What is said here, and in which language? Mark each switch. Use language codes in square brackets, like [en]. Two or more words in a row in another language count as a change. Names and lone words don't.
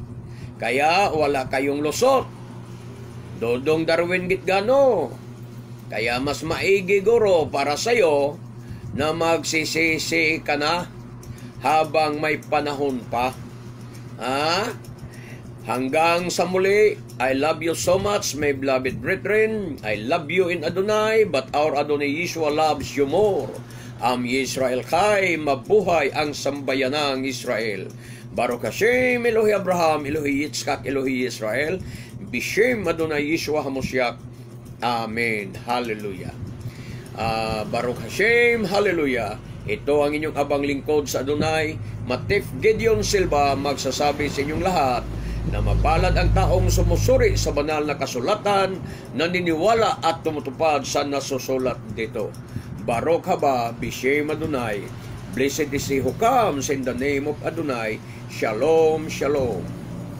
[tl] Kaya wala kayong lusot, Dudong Darwin Gitgano. Kaya mas maigi guro para sa'yo na magsisisi ka na habang may panahon pa. Hanggang sa muli, [en] I love you so much, my beloved brethren. I love you in Adonai, but our Adonai Yeshua loves you more. [he] עם ישראל חי, [tl] mabuhay ang sambayanang Israel. [he] ברוך השם, אלוהי אברהם, אלוהי יצחק, אלוהי ישראל. בשם אדוני ישוע המשיח. אמן. הללויה. ברוך השם. Hallelujah. [tl] Ito ang inyong abang lingkod sa Adonai, Matif Gideon Silva, magsasabi sa inyong lahat na mapalad ang taong sumusuri sa banal na kasulatan, naniniwala at tumutupad sa nasusulat dito. [he] ברוך הבא, בשם אדוני. [en] Blessed is he who comes in the name of Adonai. [he] שלום, שלום.